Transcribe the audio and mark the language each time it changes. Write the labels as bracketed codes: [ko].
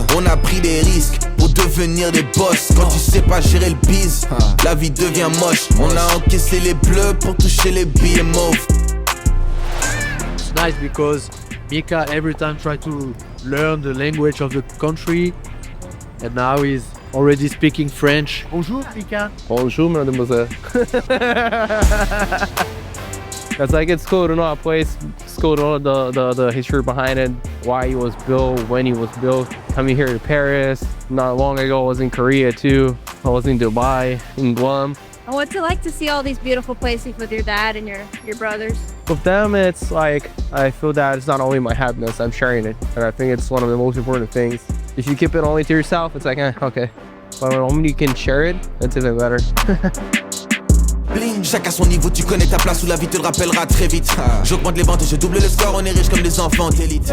[fr] On a pris des risques pour devenir des boss. Quand tu sais pas gérer le biz, la vie devient moche. On a encaissé les bleus pour toucher les billets mauves. [en] It's nice because Mika every time try to learn the language of the country, and now he's already speaking French. [fr] Bonjour, Mika. Bonjour, mademoiselle. [en] It's like it's cool to know a place, it's cool to know the history behind it, why it was built, when it was built. Coming here to Paris, not long ago I was in Korea too. I was in Dubai, in Guam. And what's it like to see all these beautiful places with your dad and your brothers? With them, it's like, I feel that it's not only my happiness, I'm sharing it. And I think it's one of the most important things. If you keep it only to yourself, it's like, okay. But when you can share it, it's even better. [fr] Bling, chacun son niveau, tu connais ta place où la vie te le rappellera très vite. J'augmente les ventes et je double le score, on est riche comme des enfants d'élite.